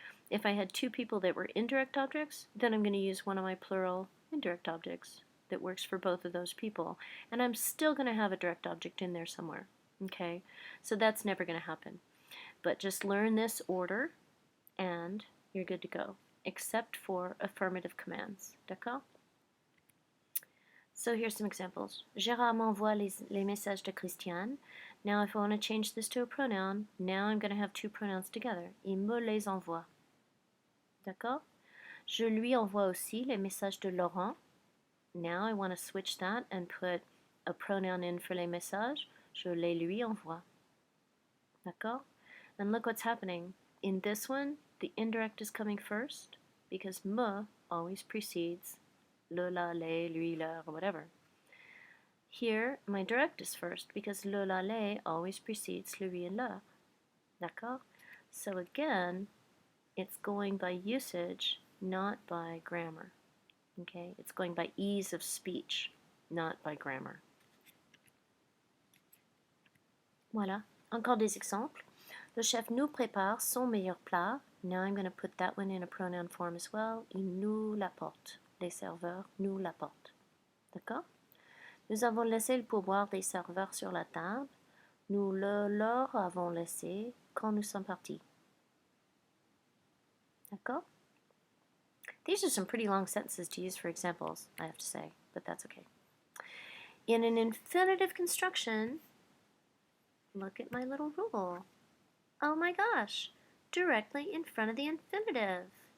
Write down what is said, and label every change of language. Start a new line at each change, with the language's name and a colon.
English: If I had two people that were indirect objects, then I'm going to use one of my plural indirect objects that works for both of those people. And I'm still going to have a direct object in there somewhere. Okay? So that's never going to happen. But just learn this order and you're good to go, except for affirmative commands. D'accord? So here's some examples.
French: Gérard m'envoie les messages de Christiane.
English: Now if I want to change this to a pronoun, now I'm going to have two pronouns together.
French: Il me les envoie. D'accord? Je lui envoie aussi les messages de Laurent.
English: Now I want to switch that and put a pronoun in for les messages.
French: Je les lui envoie. D'accord?
English: And look what's happening. In this one, the indirect is coming first because me always precedes le, la, les, lui, leur, or whatever. Here, my direct is first because le, la, les always precedes lui and leur. D'accord? So again, it's going by usage, not by grammar. Okay? It's going by ease of speech, not by grammar.
French: Voilà. Encore des exemples. Le chef nous prépare son meilleur plat.
English: Now I'm going to put that one in a pronoun form as well.
French: Il nous l'apporte. Les serveurs nous l'apportent. D'accord? Nous avons laissé le pourboire des serveurs sur la table. Nous le leur avons laissé quand nous sommes partis. D'accord?
English: These are some pretty long sentences to use for examples, I have to say, but that's okay. In an infinitive construction, look at my little rule. Oh my gosh, directly in front of the infinitive.